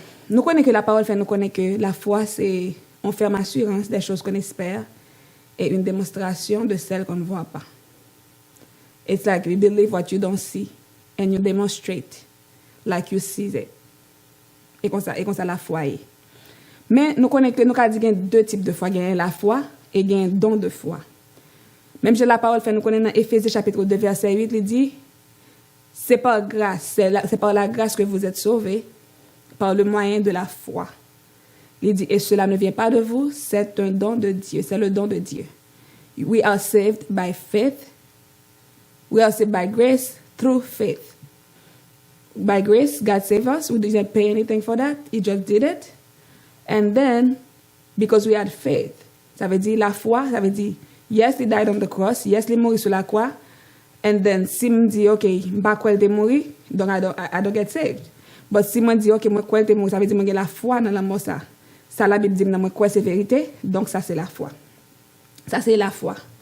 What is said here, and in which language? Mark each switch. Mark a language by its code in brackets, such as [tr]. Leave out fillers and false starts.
[fr] Nous connaissons que la parole fait nous connaître que la foi, c'est une ferme assurance des choses qu'on espère et une démonstration de celles qu'on ne voit pas. [en] It's like you believe what you don't see and you demonstrate like you see it. [fr] Et comme ça la foi est. Mais nous connaissons que nous avons dit qu'il y a deux types de foi. Il y a la foi et il y a un don de foi. Même si la parole fait nous connaître dans Éphésiens chapitre 2 verset 8, il dit c'est par grâce, c'est par la grâce que vous êtes sauvés par le moyen de la foi. Il dit et cela ne vient pas de vous, c'est un don de Dieu, c'est le don de Dieu. [en] We are saved by faith. We are saved by grace through faith. By grace, God saved us. We didn't pay anything for that. He just did it. And then, because we had faith. [fr] Ça veut dire la foi, ça veut dire, [en] yes, he died on the cross. [fr] Yes, il est mort sur la croix. [en] And then, [fr] si me dit, OK, je ne sais pas il est mort, donc [en] I don't get saved. [fr] But si me dit, OK, moi, il est mort, ça veut dire que j'ai la foi dans la mort ça. Ça, la Bible dit, moi, quoi, c'est vérité. Donc, ça, c'est la foi. Ça, c'est la foi.